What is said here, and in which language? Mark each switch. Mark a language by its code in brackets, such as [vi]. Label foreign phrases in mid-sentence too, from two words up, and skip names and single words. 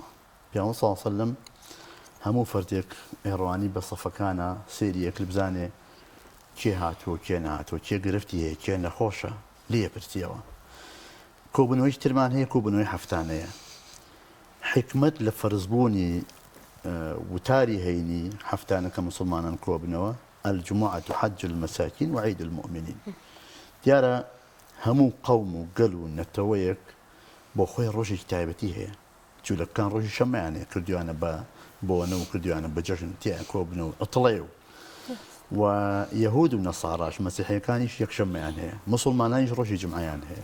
[ckb] پیامبەر [ar] صلی الله علیه و سلم [ckb] هەموو فەردێک ئێڕوانی بە سەفەکانە سێری یەک بزانێ کێ هاتووە کێ نهاتووە کێ گرفتی هەیە کێ نەخۆشە لێ پرسیەوە. کۆبوونەوەی ترمان هەیە کۆبوونەوەی هەفتانەیە. حکمت لە فەرزبوونی وتاری هەینی هەفتانە کە موسڵمانان کۆبنەوە [ar] الجمعة حج المساكين وعيد المؤمنين. [ckb] دیارە هەموو قەوم و گەل و نەتەوەیەک بۆ خۆی ڕۆژێکی تایبەتی هەیە. جوولەکان ڕۆژی شەمەیانەیە کردویانە بە بۆنە و کردویانە بە جەژن تیان کۆبنەوە ئەتڵێ و یەهود و نەساڕاش مەسیحیەکانیش یەکشەممەیان هەیە موسڵمانانیش ڕۆژی جمعەیان هەیە.